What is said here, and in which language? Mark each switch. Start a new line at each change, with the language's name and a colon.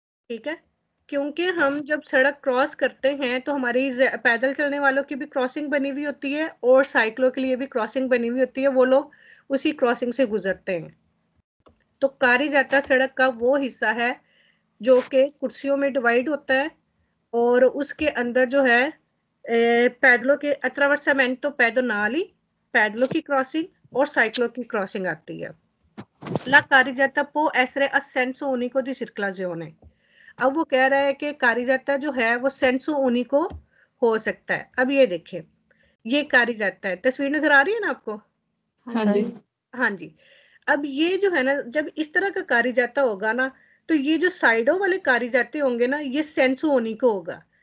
Hindi: ठीक है, क्योंकि हम जब सड़क क्रॉस करते हैं तो हमारी पैदल चलने वालों की भी क्रॉसिंग बनी हुई होती है और साइक्लो के लिए भी क्रॉसिंग बनी हुई होती है, वो लोग उसी क्रॉसिंग से गुजरते हैं। तो कारी जाता सड़क का वो हिस्सा है जो कि कुर्सियों में डिवाइड होता है, और उसके अंदर जो है पैदलों के
Italian: attraversamento pedonali,
Hindi: पैदलों की क्रॉसिंग और साइक्लो की क्रॉसिंग आती है।
Italian: La carreggiata può essere a senso unico di circolazione।
Hindi: अब वो कह रहा है कि कारिजाता जो है वो सेंसो उनिको हो सकता है। अब ये देखें, ये कारिजाता है, तस्वीर नजर आ रही है ना आपको? हाँ जी। हाँ जी। अब ये जो है ना जब इस तरह का कारिजाता होगा ना तो ये जो साइडों वाले कारिजाते होंगे ना ये सेंसो उनिको होगा।